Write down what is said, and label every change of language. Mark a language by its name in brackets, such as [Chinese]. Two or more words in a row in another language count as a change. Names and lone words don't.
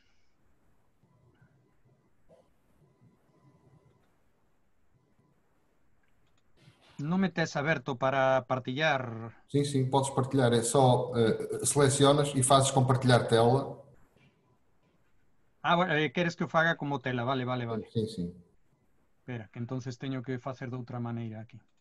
[Galician] Não me tes aberto para partilhar? Sim, sim, podes partilhar. É só selecionas e fazes compartilhar tela. Queres que eu faga como tela? Vale. Sim, sim. Espera, que entonces teño que facer de outra maneira aquí.